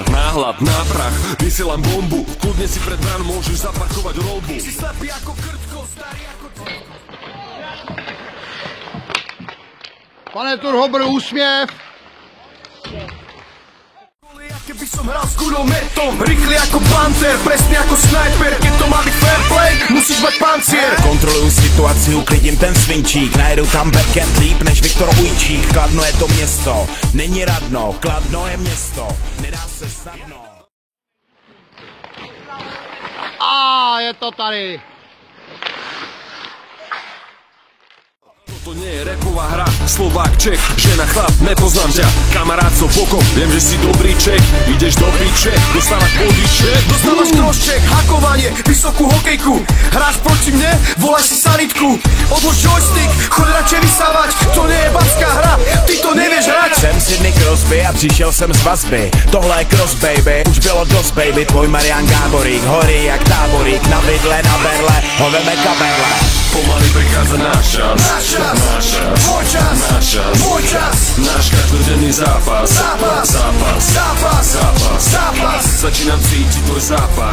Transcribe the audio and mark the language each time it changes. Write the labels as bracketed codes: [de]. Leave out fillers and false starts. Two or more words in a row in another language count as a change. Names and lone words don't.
[sk] Náhľad, náprach, vysielam bombu, kľudne si pred bránou môžeš zaparkovať rolbu. Si slepý ako krtko, starý ako... [cs] Pane Turhobr, úsměv. [sk] Keby som hral s kulometom, rýchly ako panter, presný ako sniper. Keď to má byť [en] fair play, [sk] musíš mať pancier. [cs] Kontroluju situaci, uklidím ten svinčík, najedu tam backhand líp než Viktor Ujčík. Kladno je to město, není radno, Kladno je město, nedá se snadno. A je to tady. [sk] To nie je rapová hra, Slovák, Čech, žena, chlap, nepoznám ťa. Kamarát so bokom, viem, že si dobrý Čech. Ideš do piče, dostávať bodíček. Dostávaš crosscheck, hakovanie, vysokú hokejku. Hráš proti mne, volaj si sanitku. Odlož joystick, choď radšej vysávať. To nie je babská hra, ty to nevieš hrať. [cs] Jsem Sidney Crosby a přišel jsem z vazby. Tohle je [en] cross baby, [cs] už bylo dost baby. [sk] Tvoj Marian Gáborík, horí jak táborík. Na vidle, na berle, ho veme kabele. Pomaly prichádza náš čas, náš čas, tvoj čas, náš čas, tvoj čas, náš každodenný zápas, zápas, zápas, zápas, zápas, zápas. Začínam cítiť tvoj zápach,